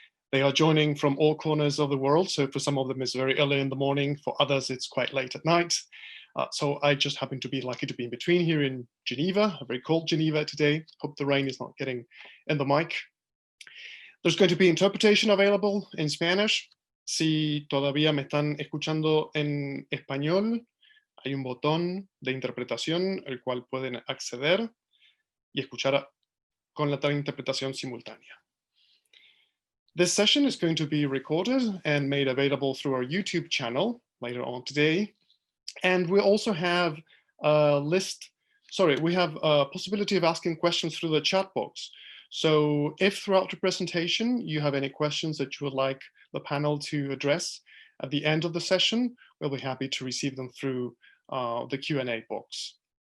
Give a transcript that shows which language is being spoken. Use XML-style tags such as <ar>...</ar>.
<en>They are joining from all corners of the world, so for some of them it's very early in the morning, for others it's quite late at night. So I just happen to be lucky to be in between here in Geneva, a very cold Geneva today. Hope the rain is not getting in the mic. There's going to be interpretation available in Spanish.</en> <es>Si todavía me están escuchando en español, hay un botón de interpretación el cual pueden acceder y escuchar con la interpretación simultánea.</es> <en>This session is going to be recorded and made available through our YouTube channel later on today. And we also have a possibility of asking questions through the chat box. So if throughout the presentation you have any questions that you would like the panel to address at the end of the session, we'll be happy to receive them through the Q&A box.</en>